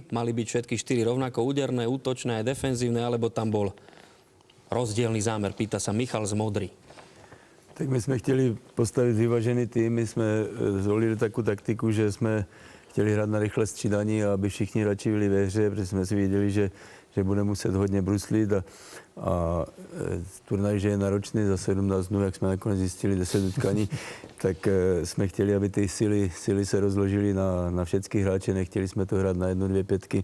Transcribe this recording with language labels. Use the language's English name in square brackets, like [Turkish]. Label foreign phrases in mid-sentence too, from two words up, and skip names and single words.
[Slovak] Mali byť všetky 4 rovnako úderné, útočné, aj defenzívne, alebo tam bol rozdielny zámer? Pýta sa Michal z Modry. Tak my sme chceli postaviť vyvážený tým. [Czech] My sme zvolili takú taktiku, že sme chtěli hrát na rychlé střídání a aby všichni radši byli ve hře, protože jsme si věděli, že budeme muset hodně bruslit a turnaj, že je náročný za 17 dnů, jak jsme nakonec zjistili 10 utkání, tak jsme chtěli, aby ty síly se rozložily na všechny hráče, nechtěli jsme to hrát na 1, 2 pětky.